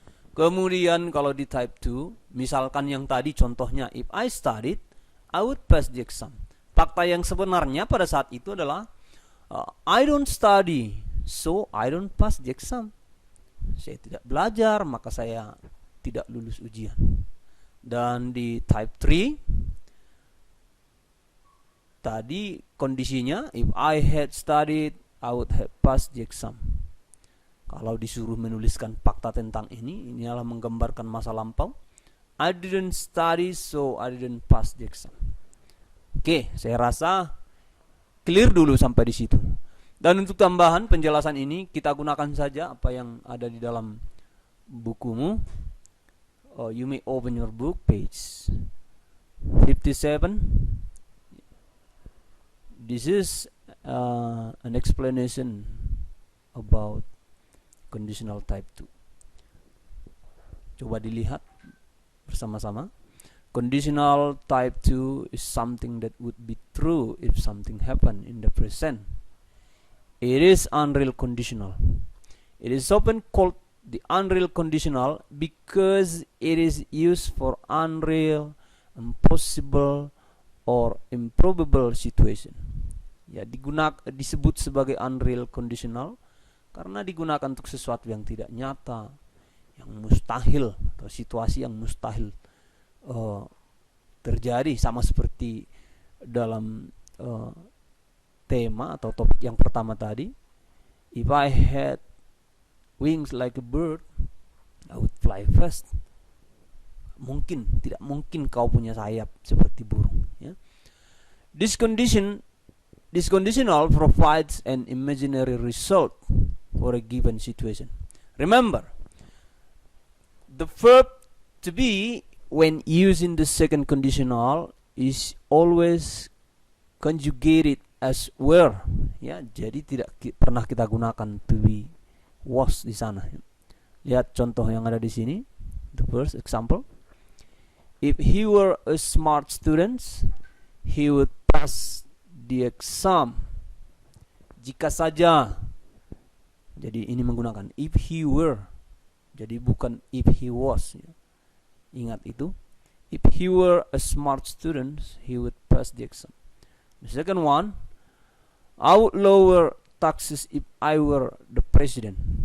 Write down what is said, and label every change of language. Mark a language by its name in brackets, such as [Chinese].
[Indonesian] Kemudian kalau di type 2, misalkan yang tadi contohnya, [English] if I studied, I would pass the exam. [Indonesian] Fakta yang sebenarnya pada saat itu adalah [English] I don't study, so I don't pass the exam. [Indonesian] Saya tidak belajar, maka saya tidak lulus ujian. Dan di type 3 tadi kondisinya, [English] if I had studied, I would have passed the exam. [Indonesian] Kalau disuruh menuliskan fakta tentang ini adalah menggambarkan masa lampau. [English] I didn't study, so I didn't pass the exam. [Indonesian] Oke, saya rasa clear dulu sampai di situ. Dan untuk tambahan penjelasan ini, kita gunakan saja apa yang ada di dalam bukumu. [English] You may open your book, page 57. This is an explanation about conditional type 2. [Indonesian] Coba dilihat bersama-sama. [English] Conditional type 2 is something that would be true if something happened in the present. It is unreal conditional. It is often called the unreal conditional because it is used for unreal, impossible, or improbable situation. [Indonesian] Ya, disebut sebagai unreal conditional karena digunakan untuk sesuatu yang tidak nyata, yang mustahil, atau situasi yang mustahil terjadi, sama seperti dalam tema atau topik yang pertama tadi. [English] If I had wings like a bird, I would fly fast. [Indonesian] Tidak mungkin kau punya sayap seperti burung ya. [English] This conditional provides an imaginary result for a given situation. Remember, the verb to be when used in the second conditional is always conjugated as were ya. [Indonesian] Jadi tidak pernah kita gunakan to be, was di sana. Lihat contoh yang ada di sini. [English] The first example, if he were a smart student, he would pass the exam. [Indonesian] Jika saja, jadi ini menggunakan if he were. Jadi bukan if he was, ya. Ingat itu. [English] If he were a smart student, he would pass the exam. The second one, I would lower taxes if I were the president.